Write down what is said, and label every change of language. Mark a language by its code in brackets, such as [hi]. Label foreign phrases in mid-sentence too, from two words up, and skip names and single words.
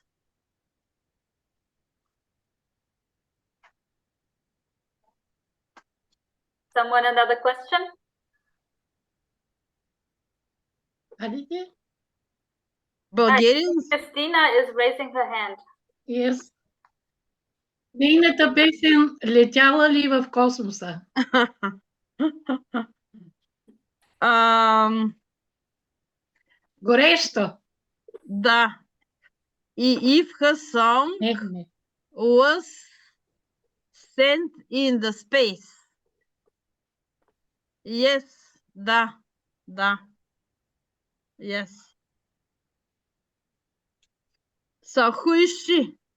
[en] Someone another question? Bulgarians? Christina is raising her hand. Yes. [bg] Нейната песен летяла ли в космоса? Горещо. Да. [en] If her song was sent in the space. Yes, [bg] да, да. [en] Yes. So who is she?